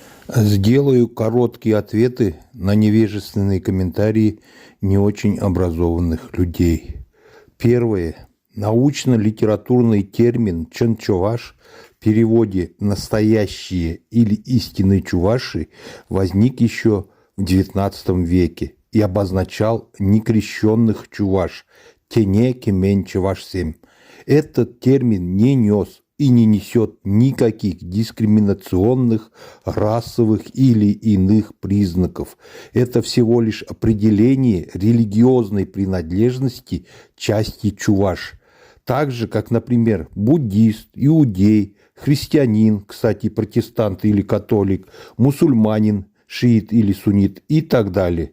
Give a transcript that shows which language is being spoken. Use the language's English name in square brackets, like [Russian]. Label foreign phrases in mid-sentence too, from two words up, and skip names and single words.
[Russian] Сделаю короткие ответы на невежественные комментарии не очень образованных людей. Первое. Научно-литературный термин «чын-чуваш» в переводе «настоящие» или «истинные чуваши» возник еще в XIX веке и обозначал некрещенных чуваш [Chuvash] «тене кемен чувашсем». [Russian] Этот термин не нес и не несет никаких дискриминационных, расовых или иных признаков. Это всего лишь определение религиозной принадлежности части чуваш. Так же, как, например, буддист, иудей, христианин, кстати, протестант или католик, мусульманин, шиит или суннит и так далее.